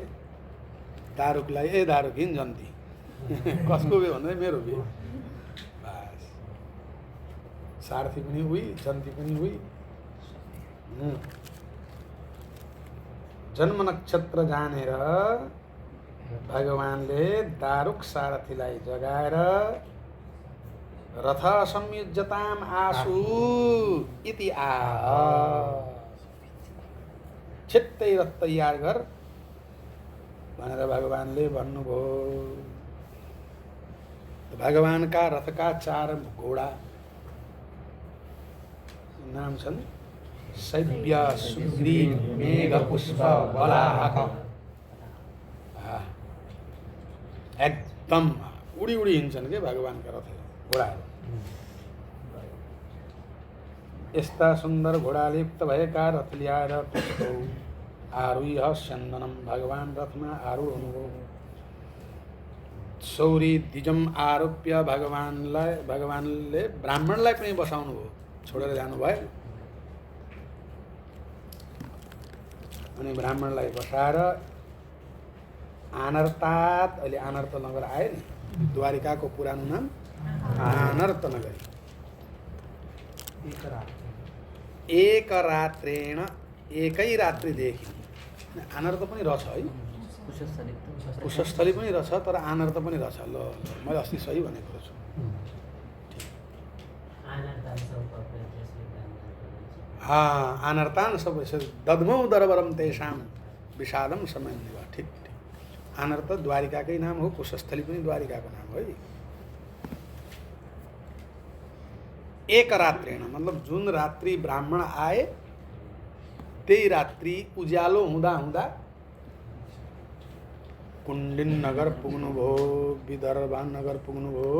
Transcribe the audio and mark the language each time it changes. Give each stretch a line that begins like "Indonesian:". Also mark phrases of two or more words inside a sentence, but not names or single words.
Nepali: दारुकलाई ए दारुक हिँड जन्ती, कसको बे भन्दै मेरो बे। बस सारथी पनि उही, जन्ती पनि उही। जन्म नक्षत्र जानेर भगवानले दारुक सारथीलाई जगाएर
Sanskrit: रथ संयुज्यताम आशु इति
Nepali: छिट्टै रथ तैयार गर भनेर भगवानले भन्नुभयो। भगवानका रथका 4 घोडा नाम छन् शैव्य, सुग्रीव, मेघ, पुष्प, बलाहक। एकदम उडी उडी हिँड्छन् के भगवानका रथ घोडाहरू। यस्ता सुन्दर घोडाले युक्त भएका रथ ल्याएर
Sanskrit: पुष्पौ आरुह्य स्यन्दनम,
Nepali: भगवान रथमा आरूढ हुनुभयो।
Sanskrit: सौरी द्विजम आरोप्य,
Nepali: भगवानले ब्राह्मणलाई पनि बसाउनु भयो, छोडेर जानुभयो। अनि ब्राह्मणलाई बसाएर
Sanskrit: आनर्तात,
Nepali: अहिले आनर्त नगर आयो नि, द्वारिकाको पुरानो नाम आनर्त नगरी।
Sanskrit: एक रात्रेण,
Nepali: एकै रात्रिदेखि आनर्त पनि रहेछ है, कुशस्थली पनि रहेछ, तर आनर्त पनि रहेछ। ल मैले अस्ति सही भनेको छु।
Sanskrit: आनर्तान सब दद्मौ दरबरम तेषाम विषादम समय।
Nepali: ठिक ठिक। आनर्त द्वारिकाकै नाम हो, कुशस्थली पनि द्वारिकाको नाम हो।
Sanskrit: एक रात्रेण
Nepali: मतलब जुन रात्रि ब्राह्मण आए त्यही रात्रि उज्यालो हुँदा हुँदा कुण्डिन नगर पुग्नुभयो, विदर्भान नगर पुग्नुभयो।